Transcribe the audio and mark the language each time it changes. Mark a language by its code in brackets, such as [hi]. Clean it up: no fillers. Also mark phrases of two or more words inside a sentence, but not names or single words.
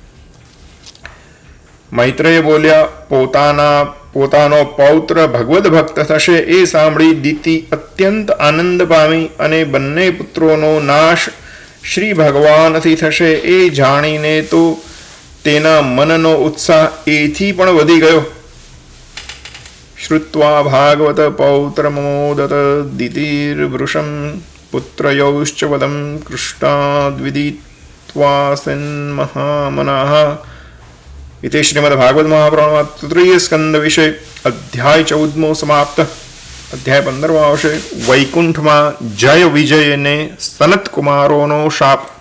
[gu] મૈત્રેય બોલ્યા, પોતાનો પૌત્ર ભગવદ ભક્ત થશે એ સાંભળી દિતિ અત્યંત આનંદ પામી અને બંને પુત્રોનો નાશ શ્રી ભગવાનથી થશે એ જાણીને તો તેના મનનો ઉત્સાહ એથી પણ વધી ગયો. [sa] શ્રુત્વા ભાગવત પૌત્ર મમોદત દિતિર્વૃષમ પુત્રયોશ્ચ વદમ કૃષ્ણાદ્વિદિત્વા સન્મહામનાઃ. इति श्रीमद्भागवत महापुराण तृतीय स्कंद विषय अध्याय 14 समाप्त. [gu] अध्याय 15 આવશે. વૈકુંઠમાં જય વિજયને સનત કુમારોનો શાપ.